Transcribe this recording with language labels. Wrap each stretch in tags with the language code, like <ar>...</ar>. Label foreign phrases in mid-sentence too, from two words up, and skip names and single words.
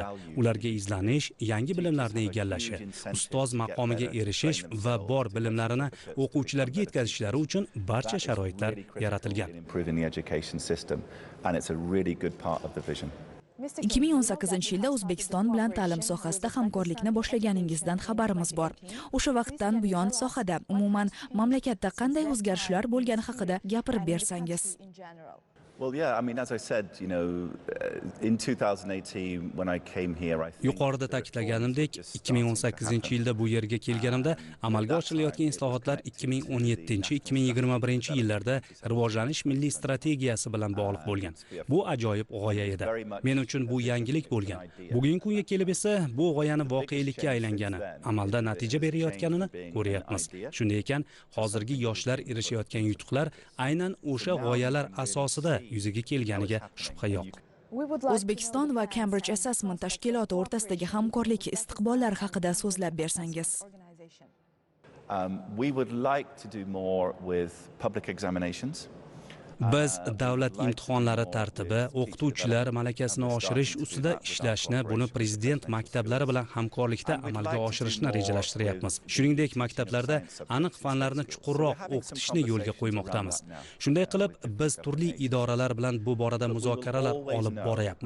<uz>Ularga izlanish, yangi bilimlarni egallashi, ustoz maqomiga erishish va bor bilimlarini o'quvchilarga yetkazishlari uchun barcha sharoitlar yaratilgan. 2018-yilda O'zbekiston bilan ta'lim sohasida hamkorlikni boshlaganingizdan xabarimiz bor. O'sha vaqtdan buyon sohada umuman mamlakatda qanday o'zgarishlar bo'lgani haqida gapirib bersangiz.</uz> <en>Well, yeah, I mean, as I said, in 2018 when I came here, I think</en> <uz>Yuqorida ta'kidlaganimdek, 2018-yilda bu yerga kelganimda amalga oshirilayotgan islohotlar 2017-2021 yillarda rivojlanish milliy strategiyasi bilan bog'liq bo'lgan. Bu ajoyib g'oya edi. Men uchun bu yangilik bo'lgan. Bugungi kunga kelib esa bu g'oyani voqelikka aylangani, amalda natija berayotganini ko'ryapmiz. Shunday ekan, hozirgi yoshlar erishayotgan yutuqlar aynan o'sha g'oyalar asosida yuzaga kelganiga shubha yo'q. O'zbekiston va Cambridge Assessment tashkiloti o'rtasidagi hamkorlik istiqbollari haqida so'zlab bersangiz.</uz> <en>We would like to do more with public examinations.</en> <uz>Biz davlat imtihonlari tartibi, o'qituvchilar malakasini oshirish ustida ishlashni, buni prezident maktablari bilan hamkorlikda amalga oshirishni rejalashtiryapmiz. Shuningdek, maktablarda aniq fanlarni chuqurroq o'qitishni yo'lga qo'ymoqdamiz. Shunday qilib, biz turli idoralar bilan bu borada muzokaralar olib boryapmiz.</uz>